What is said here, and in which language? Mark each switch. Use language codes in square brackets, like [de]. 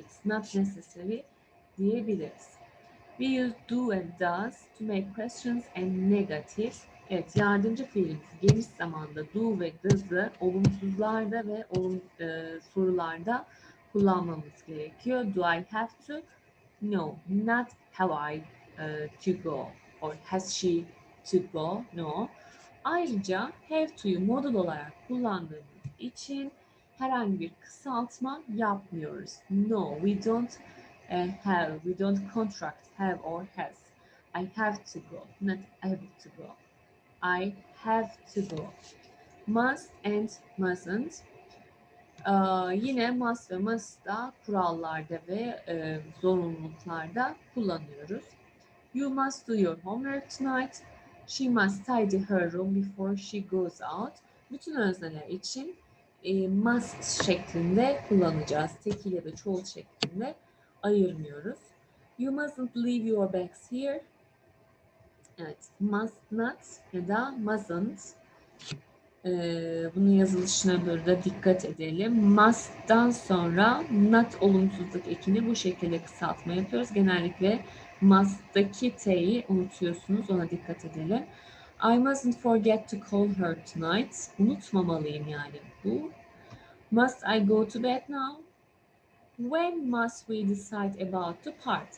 [en] It's not necessary [tr] diyebiliriz. [en] We use do and does to make questions and negative. [tr] Evet, yardımcı fiilimiz geniş zamanda do ve does'ı olumsuzlarda ve sorularda kullanmamız gerekiyor. [en] Do I have to? No, not have I to go or has she to go? No. [tr] Ayrıca have to'yu modal olarak kullandığımız için herhangi bir kısaltma yapmıyoruz. [en] No, we don't have, we don't contract have or has. I have to go, not able to go. I have to go. Must and mustn't. [tr] Yine must ve must da kurallarda ve zorunluluklarda kullanıyoruz. [en] You must do your homework tonight. She must tidy her room before she goes out. [tr] Bütün özneler için must şeklinde kullanacağız. Tekil ya da çoğul şeklinde ayırmıyoruz. [en] You mustn't leave your bags here. [tr] Evet, must not ya da mustn't. Bunun yazılışına burada dikkat edelim. Must'tan sonra not olumsuzluk ekini bu şekilde kısaltma yapıyoruz. Genellikle must'taki t'yi unutuyorsunuz. Ona dikkat edelim. [en] I mustn't forget to call her tonight. [tr] Unutmamalıyım yani bu. [en] Must I go to bed now? When must we decide about the part?